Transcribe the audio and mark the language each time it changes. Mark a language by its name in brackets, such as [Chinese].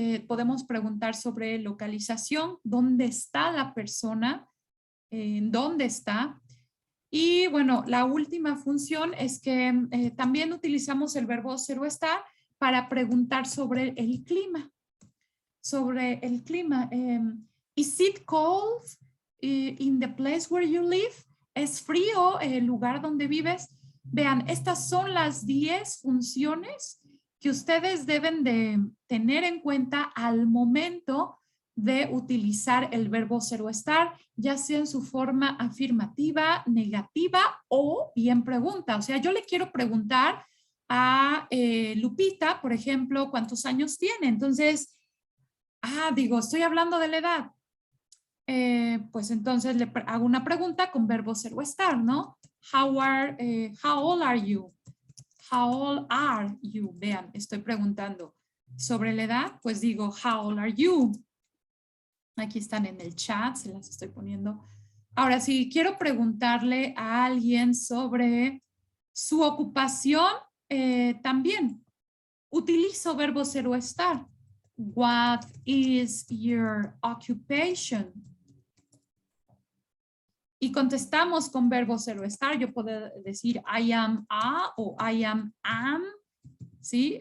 [Spanish] Podemos preguntar sobre localización, dónde está la persona, en dónde está. Y bueno, la última función es que también utilizamos el verbo ser o estar para preguntar sobre el clima. Sobre el clima. [English] Is it cold in the place where you live? [Spanish] ¿Es frío el lugar donde vives? Vean, estas son las 10 funciones que ustedes deben de tener en cuenta al momento de utilizar el verbo ser o estar, ya sea en su forma afirmativa, negativa o bien pregunta. O sea, yo le quiero preguntar a Lupita, por ejemplo, ¿cuántos años tiene? Entonces, digo, estoy hablando de la edad. Pues entonces le hago una pregunta con verbo ser o estar, ¿no? [English] How old are you? How old are you? [Spanish] Vean, estoy preguntando sobre la edad, pues digo, [English] how old are you? [Spanish] Aquí están en el chat, se las estoy poniendo. Ahora, si quiero preguntarle a alguien sobre su ocupación, también utilizo verbo ser o estar. [English] What is your occupation? [Spanish] Y contestamos con verbo ser o estar. Yo puedo decir [English] I am a [Spanish] o [English] I am. [Spanish] ¿Sí?